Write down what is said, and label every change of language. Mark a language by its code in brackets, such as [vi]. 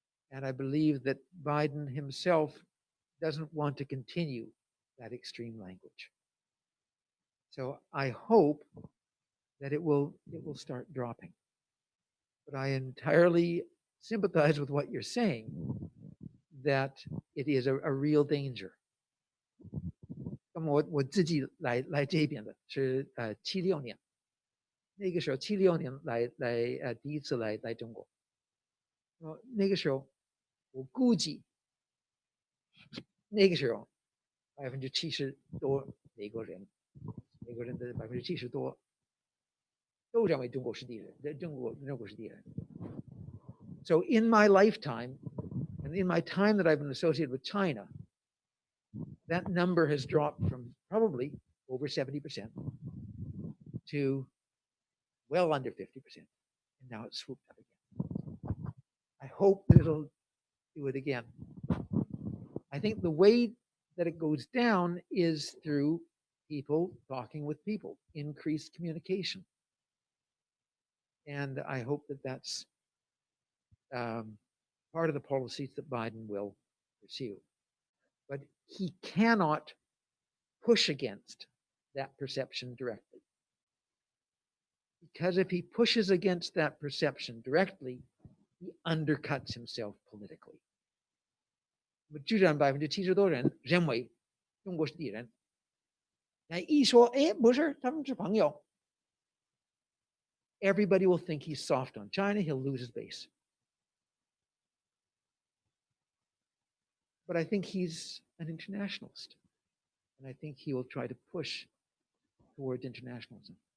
[en] And I believe that Biden himself doesn't want to continue that extreme language. So I hope that it will start dropping. But I entirely sympathize with what you're saying, that it is a real danger. [zh] 那么我自己来这边的是76年，那个时候76年来第一次来中国。那个时候我估计，那个时候70%多美国人的70%多都认为中国是敌人，中国是敌人。 [en] So in my lifetime, and in my time that I've been associated with China, that number has dropped from probably over 70% to well under 50%. And now it's swooped up again. I hope that it'll do it again. I think the way that it goes down is through people talking with people, increased communication. And I hope that that's part of the policies that Biden will pursue. But he cannot push against that perception directly. Because if he pushes against that perception directly, he undercuts himself politically. [zh] 居然70%多人认为中国是敌人，那一说，哎，不是，他们是朋友。 [en] Everybody will think he's soft on China. He'll lose his base. But I think he's an internationalist, and I think he will try to push towards internationalism.